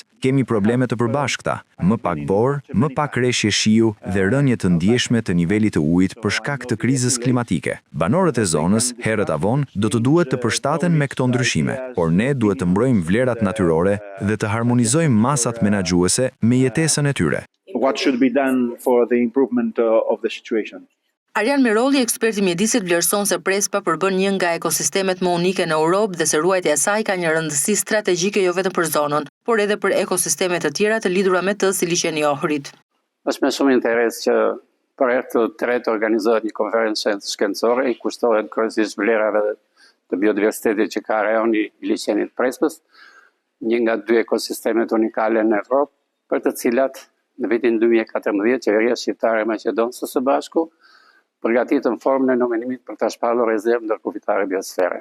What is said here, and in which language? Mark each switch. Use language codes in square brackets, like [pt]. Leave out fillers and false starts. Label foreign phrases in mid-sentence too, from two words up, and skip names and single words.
[sq] Kemi probleme të përbashkëta, më pak borë, më pak reshje shiu dhe rënje të ndjeshme të nivelit të ujit për shkak të krizës klimatike. Banorët e zonës, herët avon, do të duhet të përshtaten me këto ndryshime, por ne duhet të mbrojmë vlerat natyrore dhe të harmonizojmë masat menaxhuese me jetesën e tyre. [en] What should be done for the improvement of the situation? [sq] Arjan Mirolli, eksperti mjedisit, vlerëson se Prespa përbën një nga ekosistemet më unike në Europë dhe se ruajtja e saj ka një rëndësi strategjike jo vetëm për zonën, por edhe për ekosisteme të tjera të lidhura me të si liçeni i Ohrit. Është me shumë interes që për herë të tretë organizohet një konferencë shkencore i kushtohet kryesisht vlerave të biodiversitetit që ka rajoni i liçenit Prespës, një nga dy ekosistemet unikale në Evropë, për të cilat në vitin 2014 qeveria shqiptare e Maqedonisë së Bashku përgatitën formën e nominimit për ta shpallur rezervë ndërkufitare biosfere.